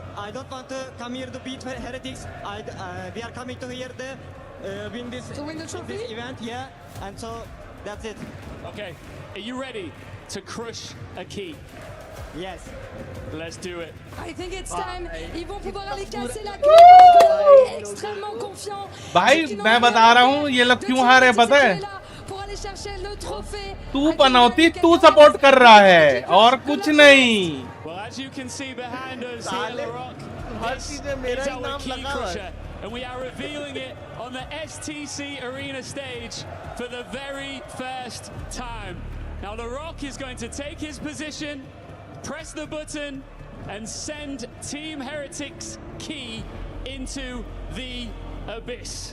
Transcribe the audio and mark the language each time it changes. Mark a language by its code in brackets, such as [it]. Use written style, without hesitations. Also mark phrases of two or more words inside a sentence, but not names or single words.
[en] I don't want to come here to beat Heretics. We are coming to here to win this event, yeah. And so that's it. Okay, are you ready to crush a key? Yes. Let's do it. I think it's time. [fr] Ils vont pouvoir aller casser la clé. Extrêmement confiant. [hi] भाई मैं बता रहा हूँ ये लोग क्यों हारे पता है? तू पनौती तू सपोर्ट कर रहा है और कुछ नहीं. [en] Well, as you can see behind us here, Larock, this is our key crusher, and we are revealing it on the STC Arena stage for the very first time. Now Larock is going to take his position, press the button, and send Team Heretics key into the abyss.